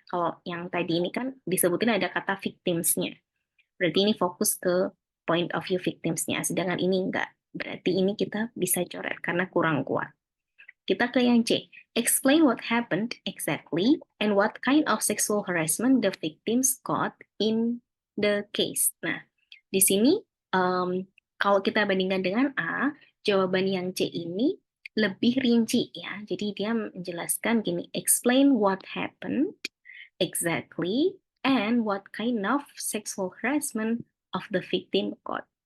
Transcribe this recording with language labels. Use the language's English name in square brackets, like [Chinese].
[Indonesian] Kalau yang tadi ini kan disebutin ada kata victims-nya. Berarti ini fokus ke point of view victims-nya. Sedangkan ini enggak. Berarti ini kita bisa coret karena kurang kuat. Kita ke yang C. [English] Explain what happened exactly and what kind of sexual harassment the victims got in the case. [Indonesian] Nah, di sini kalau kita bandingkan dengan A, jawaban yang C ini lebih rinci ya. Jadi dia menjelaskan gini, [English] explain what happened exactly and what kind of sexual harassment of the victim got.